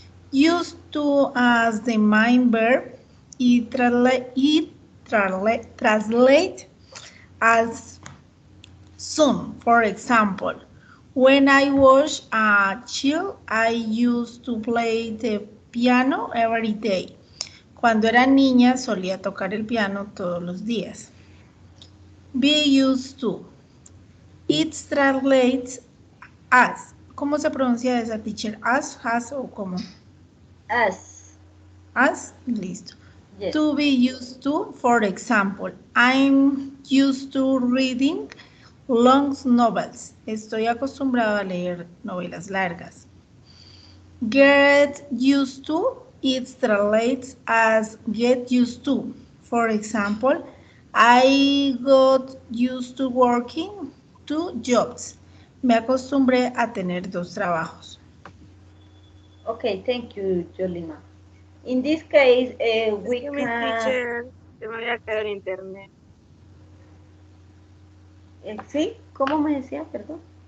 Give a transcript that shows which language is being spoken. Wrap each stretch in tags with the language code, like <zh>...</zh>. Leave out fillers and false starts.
<en>Used to as the main verb, it translates as soon. For example, when I was a child, I used to play the piano every day.</en> <es>Cuando era niña solía tocar el piano todos los días.</es> <en>Be used to. It translates as.</en> <es>¿Cómo se pronuncia esa, teacher? As, has o cómo?</es> <en>As.</en> <es>As, listo.</es> <en>Yes. To be used to, for example, I'm used to reading Long novels.</en> <es>Estoy acostumbrado a leer novelas largas.</es> <en>Get used to, it translates as get used to. For example, I got used to working two jobs.</en> <es>Me acostumbré a tener dos trabajos.</es> <en>Okay, thank you, Jolima. In this case,</en> <es>Es</es> <en>we</en> <es>que mi</es> <en>can...</en> <es>teacher se me había caído el internet. ¿Sí? ¿Cómo me decía? Perdón.</es>